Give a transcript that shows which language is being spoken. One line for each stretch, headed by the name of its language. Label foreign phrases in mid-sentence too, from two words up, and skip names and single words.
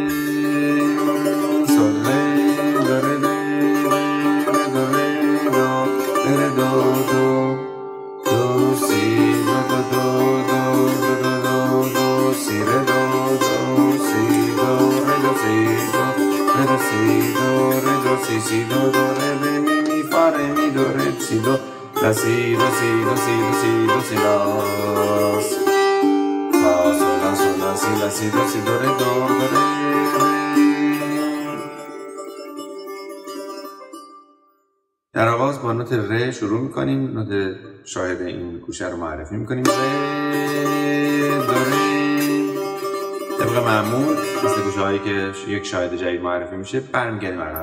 Persian: sol re do re re do re do do si do do si re do si do re do si do re re mi fa re mi do re si do la si do la سی دو ره دو ره. در آغاز با نوت ر شروع میکنیم، نوت شاهد این گوشه رو معرفی میکنیم. ر دو ره طبق معمول مثل گوشه هایی که یک شاهد جدید معرفی میشه برمیگردیم عقب.